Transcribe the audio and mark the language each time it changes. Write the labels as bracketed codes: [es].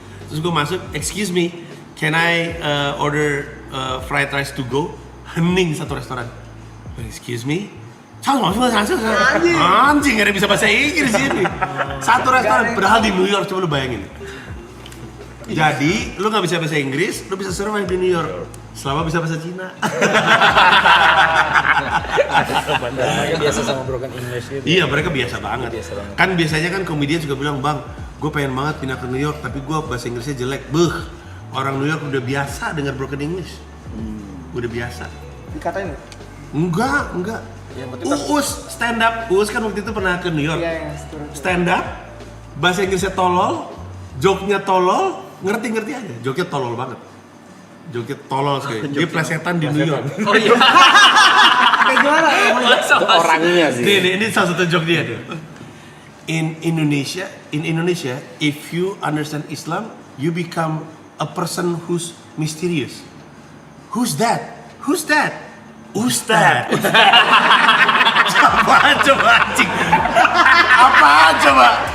[id] Terus gue masuk, [en] excuse me, can I order fried rice to go? [id] Hening satu restoran. [en] Excuse me? [id] Anjing, gak ada bisa bahasa Inggris ini. Satu restoran, padahal di New York, coba lu bayangin. Jadi, lu gak bisa bahasa Inggris, lu bisa survive di New York. Selama bisa bahasa Cina. Mereka biasa sama broken English gitu. Iya, mereka biasa banget. Biasa banget. Kan biasanya kan komedian juga bilang, "Bang, gue pengen banget pindah ke New York, tapi gue bahasa Inggrisnya jelek." Beuh, orang New York udah biasa dengar broken English. Udah biasa. Dikatain nggak? Enggak. Uus stand up. Uus kan waktu itu pernah ke New York. Iya, Stand up, bahasa Inggrisnya tolol, joke-nya tolol, ngerti aja. Joke-nya tolol banget. Joke-nya tolol sekali. Dia plesetan di New York. Oh iya. Kayak gimana? Itu orangnya sih. Ini salah satu joke dia tuh. [en] In Indonesia, if you understand Islam, you become a person who's mysterious. Who's that? [id] Ustad. Coba anjing. Apaan coba?